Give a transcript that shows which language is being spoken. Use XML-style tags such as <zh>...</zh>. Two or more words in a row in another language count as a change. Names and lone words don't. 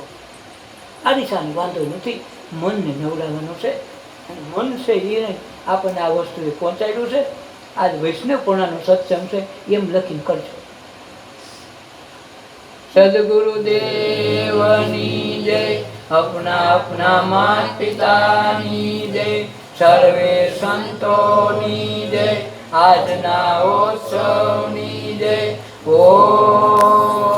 <gu>અરીસાની વાંધો નથી, મનને નવડાવવાનું છે. અને મન છે એને આપણને આ વસ્તુએ પહોંચાડ્યું છે. આજ વૈષ્ણવપૂર્ણાનો સત્સંગ છે એમ લખીને કરજો. સદગુરુદેવની જય, અપના માતા પિતાની જય, સર્વે સંતોની જય, આજના ઉત્સવની જય. ઓમ</gu>